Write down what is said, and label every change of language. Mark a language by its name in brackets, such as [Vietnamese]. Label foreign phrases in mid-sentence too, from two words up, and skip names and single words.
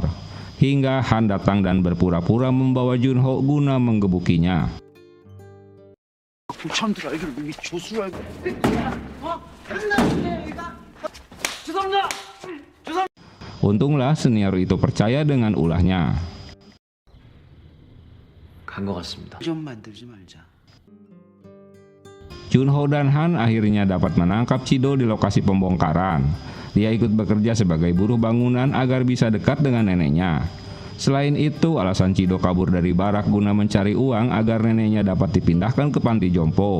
[Indonesian] Hingga Han datang dan berpura-pura membawa Junho guna menggebukinya. Untunglah senior itu percaya dengan ulahnya. [Korean] 좀 만들지 말자. [Indonesian] Junho dan Han akhirnya dapat menangkap Chido di lokasi pembongkaran. Dia ikut bekerja sebagai buruh bangunan agar bisa dekat dengan neneknya. Selain itu, alasan Chido kabur dari barak guna mencari uang agar neneknya dapat dipindahkan ke panti jompo.